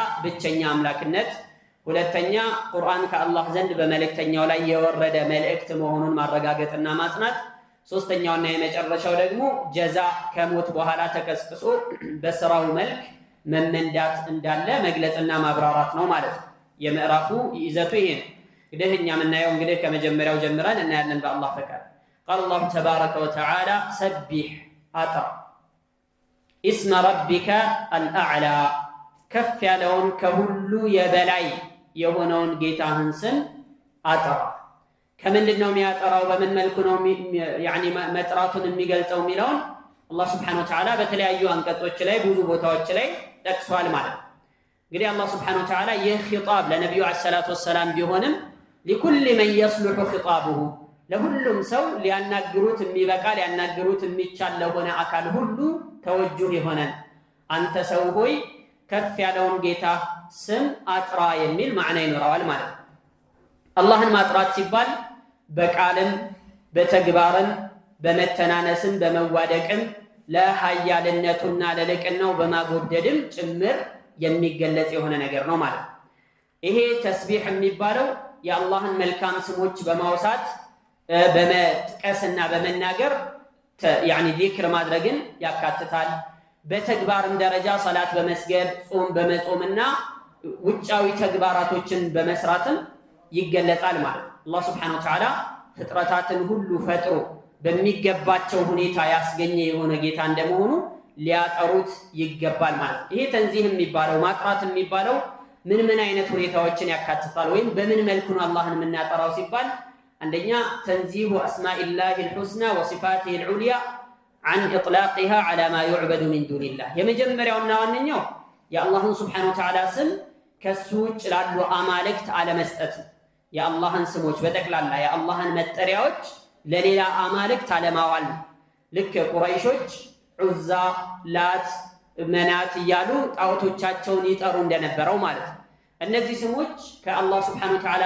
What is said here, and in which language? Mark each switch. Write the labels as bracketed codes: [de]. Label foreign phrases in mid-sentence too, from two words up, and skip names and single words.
[am] ብቸኛ አምላክነት ሁለተኛ ቁርአን ከአላህ ዘንድ በመልእክተኛው ላይ የወረደ መልእክት መሆኑን ማረጋገጥና ማጽናት ሶስተኛውና የመጨረሻው ደግሞ ጀዛ ከሞት በኋላ ተከስክሶ በስራው መልክ መመንዳት እንዳለ መግለጽና ማብራራት ነው ማለት ነው የምዕራፉ ይዘቱ ይሄ ነው እንግዲህ እኛ የምናየው እንግዲህ ከመጀመሪያው ጀምረን እናያለን በአላህ ፈቃድ [ar] قال الله تبارك وتعالى سبح أطر اسم ربك الأعلى كف [am] ያለውን ከሁሉ የበላይ የሆነውን ጌታህን ስም አጥራ ከምንድነው የሚያጠራው በምን መልኩ ነው يعني መጥራቱን የሚገልጸው የሚለውን አላህ [ar] سبحانه وتعالى [am] በተለያዩ አንቀጾች ላይ ብዙ ቦታዎች ላይ ጠቅሷል ማለት ነው እንግዲህ አላህ [ar] سبحانه وتعالى [am] ይህ ኺጣብ ለነብዩ አለይሂ [ar] الصلاة والسلام [am] ቢሆንም [ar] لكل من يصلح خطابه [am] ለሁሉም ሰው ሊያናግሩት የሚበቃ ሊያናግሩት የሚቻል ለሆነ አካል ሁሉ ተወጁህ ይሆናል አንተ ሰው ሆይ ከፍ ያለውን ጌታ ስም አጥራ የሚል ማዕና ይኖረዋል ማለት ነው አላህን ማጥራት ሲባል በቃልም በተግባርም በመተናነስም በመዋደቅም ለሃያልነቱና ለልቅናው በማጎደድም ጭምር የሚገለጽ የሆነ ነገር ነው ማለት ነው ይሄ ተስቢህ የሚባለው የአላህን መልካም ስሞች በማውሳት በመጥቀስና በመናገር [ar] يعني ذكر [am] ማድረግን ያካትታል በተግባርም ደረጃ ሶላት በመስገድ ጾም በመጾምና ውጫዊ ተግባራቶችን በመስራትም ይገለጻል ማለት ነው አላህ [ar] سبحانه وتعالى [am] ፍጥረታትን ሁሉ ፈጥሮ በሚገባቸው ሁኔታ ያስገኘ የሆነ ጌታ እንደመሆኑ ሊያጠሩት ይገባል ማለት ነው ይሄ ተንዚህ የሚባለው ማጥራት የሚባለው ምን አይነት ሁኔታዎችን ያካትታል ወይም በምን መልኩ ነው አላህን የምናጠራው ሲባል አንደኛ [ar] تنزيه أسماء الله الحسنى وصفاته العليا عن اطلاقها على ما يعبد من دون الله [am] የመጀመሪያውና ዋነኛው የአላህን [ar] سبحانه وتعالى [am] ስም ከሱ ውጭ ላሉ አማልክት አለመስጠት የአላህን ስሞች በጠቅላላ የአላህን መጠሪያዎች ለሌላ አማልክት አለማዋል ልክ ቁረይሾች ዑዛ ላት መናት እያሉ ጣዖቶቻቸውን ይጠሩ እንደነበረው ማለት ነው እነዚህ ስሞች ከአላህ [ar] سبحانه وتعالى